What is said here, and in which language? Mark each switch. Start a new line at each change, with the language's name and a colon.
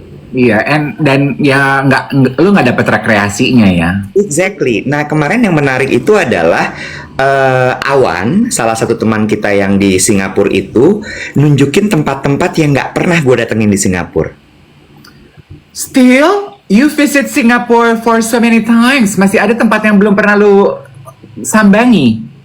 Indonesian: Iya, dan ya lu nggak dapet rekreasinya ya?
English: Exactly.
Indonesian: Nah, kemarin yang menarik itu adalah Awan, salah satu teman kita yang di Singapura itu nunjukin tempat-tempat yang nggak pernah gue datengin di Singapura.
English: Still, you visit Singapore for so many times.
Indonesian: Masih ada tempat yang belum pernah lu sambangi.